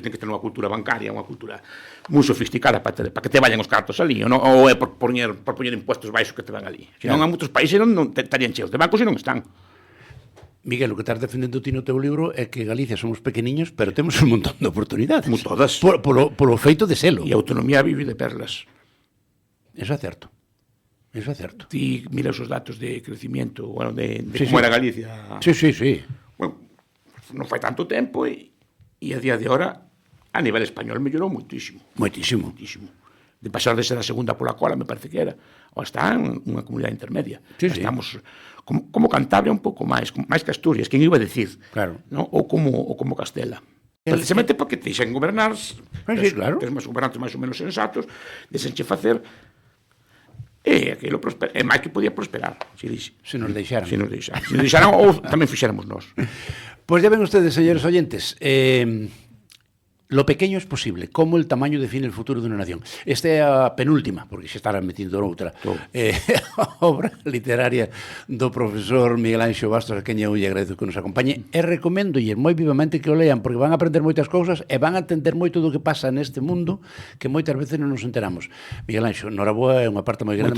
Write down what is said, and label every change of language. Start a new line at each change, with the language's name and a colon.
Galician: Ten que ter unha cultura bancaria, unha cultura moi sofisticada para que te vayan os cartos ali. Ou é por poñer impuestos baixos que te van ali. Se non, a moitos países non estarían cheos de bancos e non están. Miguel, o que estás defendendo ti no teu libro é que Galicia somos pequeniños, pero temos un montón de oportunidades. Como todas. Polo feito de selo. E a autonomía vive de perlas. Eso é certo. Ti miras os datos de crecimiento, de como era Galicia. Sí. Bueno, non fai tanto tempo e a día de hora a nivel español mellorou moitísimo. Moitísimo. De pasar de ser a segunda pola cola, me parece que era, ou está en unha comunidade intermedia. Estamos como Cantabria un pouco máis que Asturias, quen iba a decir, ou como Castela. Precisamente porque deixan gobernar, claro. Tens máis gobernantes máis ou menos sensatos, deixenche facer, e aquilo é máis que podía prosperar, se nos deixaran. Se nos deixaran, ou tamén fixéramos nós.
Spanish: Pois ya ven ustedes, señores oyentes, lo pequeño es posible, como el tamaño define el futuro de una nación.
Galician: Esta é a penúltima, porque se estará metindo noutra, obra literaria do profesor Miguel Anxo Bastos, a quen eu lle agradezo que nos acompañe, e recoméndolle moi vivamente que o lean, porque van a aprender moitas cousas e van a entender moito do que pasa neste mundo que moitas veces non nos enteramos. Miguel Anxo, noraboa, é unha parte moi grande.